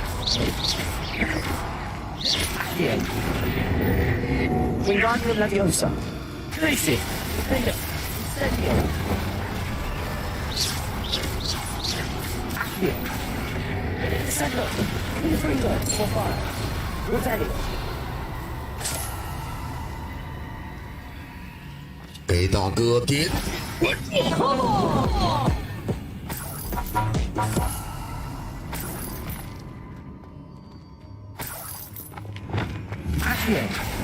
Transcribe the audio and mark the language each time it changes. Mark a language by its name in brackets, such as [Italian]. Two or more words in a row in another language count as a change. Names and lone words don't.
[Latin] Accio. Wingardium Leviosa. Glacius. Defender. Incendio. Accio. Descendo. Confringo. [English] For fire. [Latin] Revelio. [Chinese] 给大哥点关注。 [Latin] Accio.